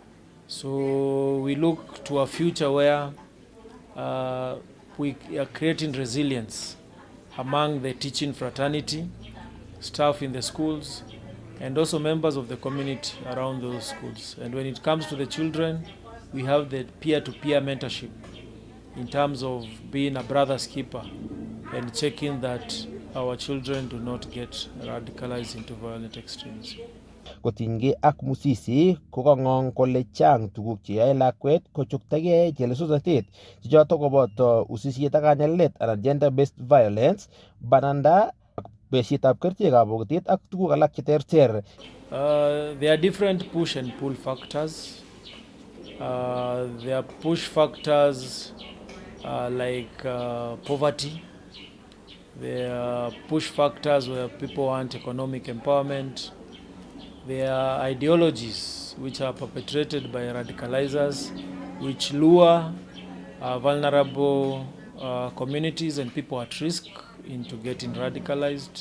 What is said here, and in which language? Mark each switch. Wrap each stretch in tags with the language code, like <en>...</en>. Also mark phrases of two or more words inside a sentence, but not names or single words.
<en>So we look to a future where we are creating resilience among the teaching fraternity, staff in the schools, and also members of the community around those schools. And when it comes to the children, we have the peer-to-peer mentorship in terms of being a brother's keeper and checking that our children do not get radicalized into violent extremism.</en> <kln>Kotinygei ak Musisi kokang'ong kole chang tuguk cheyoe lakwet kochuktagei chelesosnotet chechoto koboto usisiet ak kanyalilet anan</kln> <en>gender-based violence,</en> <kln>bananda, besietab kerichekab bokitet ak tuguk alak cheterter.</kln> <en>There are different push and pull factors. There are push factors like poverty. There are push factors where people want economic empowerment. There are ideologies which are perpetrated by radicalizers, which lure vulnerable communities and people at risk into getting radicalized.</en>